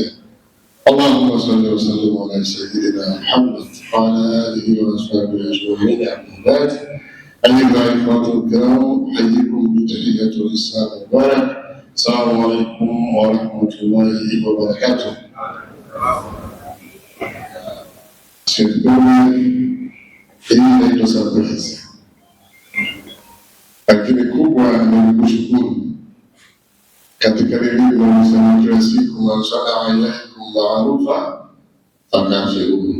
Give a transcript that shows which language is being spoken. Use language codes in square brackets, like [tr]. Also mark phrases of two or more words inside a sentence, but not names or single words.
[ar] اللهم صل وسلم على سيدنا محمد وعلى آله وأصحابه أجمعين. أحباب أيها الإخوة الكرام، أحييكم بتحية الإسلام المبارك. السلام عليكم ورحمة الله وبركاته. [sw] Hii inaitwa surprise, lakini kubwa ni kushukuru katika lile linalosema kila siku, [ar] من صنع إليكم معروفا فكافئوه.